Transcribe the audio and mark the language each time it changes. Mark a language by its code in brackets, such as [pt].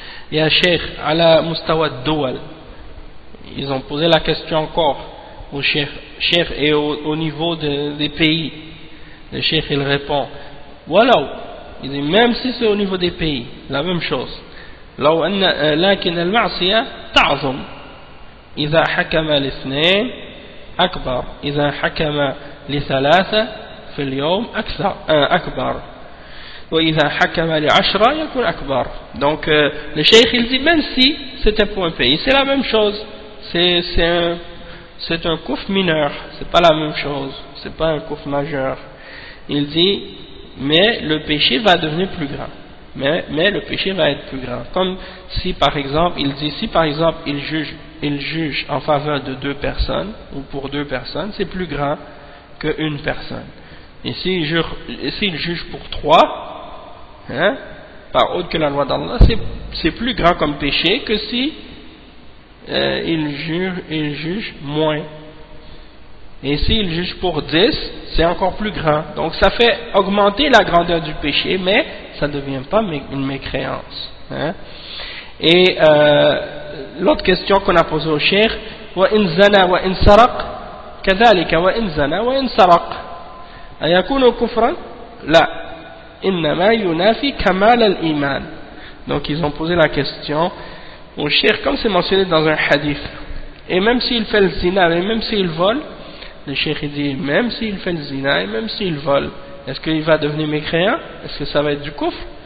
[ar] Ya cheikh, ala mustawa ad-duwal, [fr] ils ont posé la question encore au cheikh et au niveau des pays. Le cheikh il répond waouh, il dit même si c'est au niveau des pays, la même chose. [ar] لو أن لكن المعصية تعظم إذا حكم لاثنين أكبر إذا حكم لثلاثة في اليوم أكبر وإذا حكم لعشرة يكون أكبر. [fr] Donc le cheikh il dit même si c'était pour un pays c'est la même chose, c'est un kufr mineur, c'est pas la même chose, c'est pas un kufr majeur. Il dit mais le péché va devenir plus grand, mais le péché va être plus grand. Comme si par exemple il dit, si par exemple il juge en faveur de 2 personnes ou pour 2 personnes, c'est plus grand qu'une personne. Et s'il juge pour 3, hein, par autre que la loi d'Allah, c'est plus grand comme péché que si il juge moins. Et s'il juge pour 10, c'est encore plus grand. Donc ça fait augmenter la grandeur du péché, mais ça ne devient pas une mécréance, hein. Et l'autre question qu'on a posée au cheikh, [ar] وَإِنْ زَنَا وَإِنْ سَرَقْ كَذَلِكَ وَإِنْ زَنَا وَإِنْ سَرَقْ أَيَكُونُ كُفْرًا؟ لا إِنَّمَا يُنَافِي كَمَالَ الْإِيمَانِ. [fr] Donc ils ont posé la question au cheikh, comme c'est mentionné dans un hadith, et même s'il fait le zina, et même s'il vole, le cheikh dit même s'il fait le zina et même s'il vole, est-ce qu'il va devenir mécréant? Est-ce que ça va être du kufr?